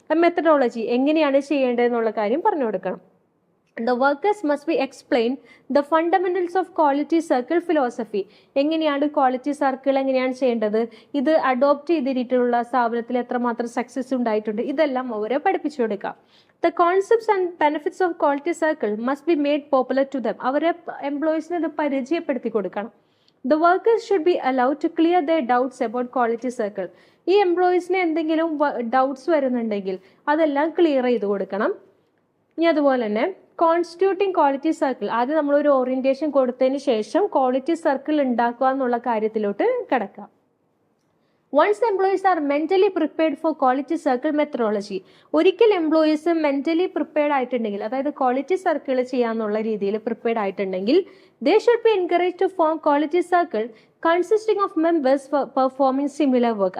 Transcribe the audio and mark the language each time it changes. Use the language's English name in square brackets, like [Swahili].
[Malayalam] Methodology എങ്ങനെയാണ് ചെയ്യേണ്ടതെന്നുള്ള കാര്യം പറഞ്ഞു കൊടുക്കണം. [English] The workers must be explained the fundamentals of quality circle philosophy. [Malayalam] എങ്ങനെയാണ് ക്വാളിറ്റി സർക്കിൾ എങ്ങനെയാണ് ചെയ്യേണ്ടത്, ഇത് അഡോപ്റ്റ് ചെയ്തിട്ടുള്ള സ്ഥാപനത്തിൽ എത്രമാത്രം സക്സസ് ഉണ്ടായിട്ടുണ്ട്, ഇതെല്ലാം അവരെ പഠിപ്പിച്ചു കൊടുക്കാം. [English] The concepts and benefits of quality circle must be made popular to them. [Malayalam] അവരെ എംപ്ലോയീസിന് ഇത് പരിചയപ്പെടുത്തി കൊടുക്കണം. [English] The workers should be allowed to clear their doubts about quality circle. [Malayalam] ഈ എംപ്ലോയീസിന് എന്തെങ്കിലും ഡൗട്ട്സ് വരുന്നുണ്ടെങ്കിൽ അതെല്ലാം ക്ലിയർ ചെയ്ത് കൊടുക്കണം. ഇനി അതുപോലെ തന്നെ കോൺസ്റ്റിറ്റ്യൂട്ടിംഗ് ക്വാളിറ്റി സർക്കിൾ, ആദ്യം നമ്മൾ ഒരു ഓറിയന്റേഷൻ കൊടുത്തതിന് ശേഷം ക്വാളിറ്റി സർക്കിൾ ഉണ്ടാക്കുക എന്നുള്ള കാര്യത്തിലോട്ട് കിടക്കാം. [English] once employees are mentally prepared for quality circle methodology, [Malayalam] ഒരിക്കൽ എംപ്ലോയീസ് മെന്റലി പ്രിപ്പയർഡ് ആയിട്ടുണ്ടെങ്കിൽ, [English] അതായത് quality circle ചെയ്യാന്നുള്ള രീതിയിൽ പ്രിപ്പയർഡ് ആയിട്ടുണ്ടെങ്കിൽ, they should be encourage to form quality circle consisting of members performing similar work.